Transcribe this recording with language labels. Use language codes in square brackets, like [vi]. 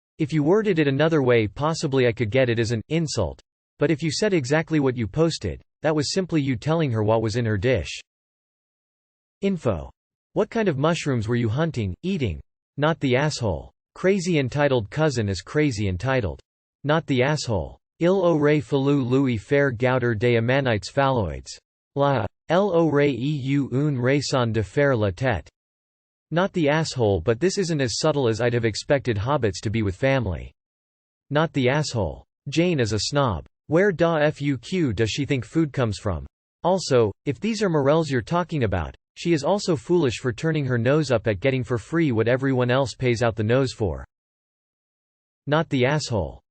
[en] If you worded it another way, possibly I could get it as an insult. But if you said exactly what you posted, that was simply you telling her what was in her dish. Info. What kind of mushrooms were you hunting, eating? Not the asshole. Crazy entitled cousin is crazy entitled. Not the asshole. [fr] Il aurait fallu lui faire gouter des ammonites phalloides. La. Elle aurait eu une raison de faire la tête. [en] Not the asshole, but this isn't as subtle as I'd have expected hobbits to be with family. Not the asshole. Jane is a snob. Where da fuq does she think food comes from? Also, if these are morels you're talking about, she is also foolish for turning her nose up at getting for free what everyone else pays out the nose for. Not the asshole.